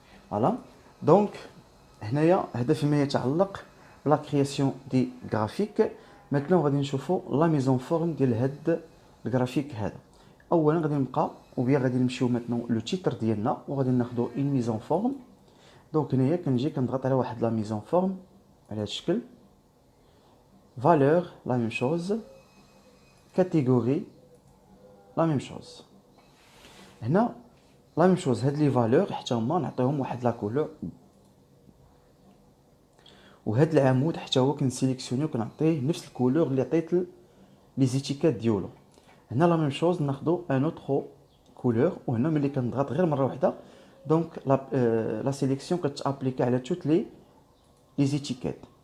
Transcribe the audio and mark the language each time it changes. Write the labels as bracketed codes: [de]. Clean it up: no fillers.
[ar] فوالا دونك هنايا هذا فيما يتعلق بلا كرياسيون دي غرافيك. ماتنو غادي نشوفوا لا ميزون فورم ديال هاد الغرافيك هذا. اولا غادي نبقى وبيا غادي نمشيو ماتنو لو تيتر ديالنا وغادي ناخذوا اون ميزون فورم. دونك هنايا كنجي كنضغط على واحد لا ميزون فورم على هاد الشكل. [fr] valeur la même chose, catégorie la même chose. [ar] هنا لا ميم شوز هاد لي فالور حتى هما نعطيهم واحد لا كولور، وهاد العمود حتى هو كنسيليكسيونيو كنعطيه نفس الكولور اللي عطيت لي زيتيكات ديالو. هنا لا ميم شوز ناخذو ان اوتر كولور، وهنا ملي كنضغط غير مره واحده دونك لا سيليكسيون كتابليكا على توت لي زيتيكات.